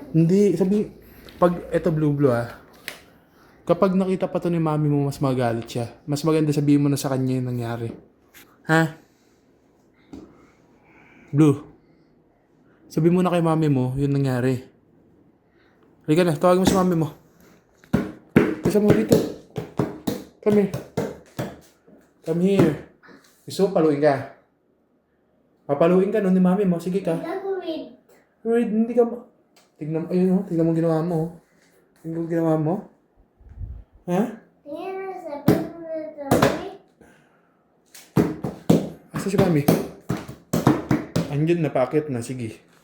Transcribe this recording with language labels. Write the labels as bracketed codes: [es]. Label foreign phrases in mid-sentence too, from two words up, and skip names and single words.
[tl] Hindi, pag eto blue kapag nakita pa to ni mami mo, mas magalit siya. Mas maganda sabihin mo na sa kanya yung nangyari. Ha? Blue. Sabihin mo na kay mami mo, yung nangyari. Halika na, tawagin mo si mami mo. Kasi mo dito. [en] Come here. Come here. [tl] Gusto, paluin ka. Papaluin ka nun ni mami mo. Sige ka. Gagawin. Wait, hindi ka ma... Tignan, ayun tignan mo ginawa mo. Tignan mo ginawa mo. Ha? Tingnan na sabi mo na sabi. Asa si mami? Andyan, napakit na. Sige.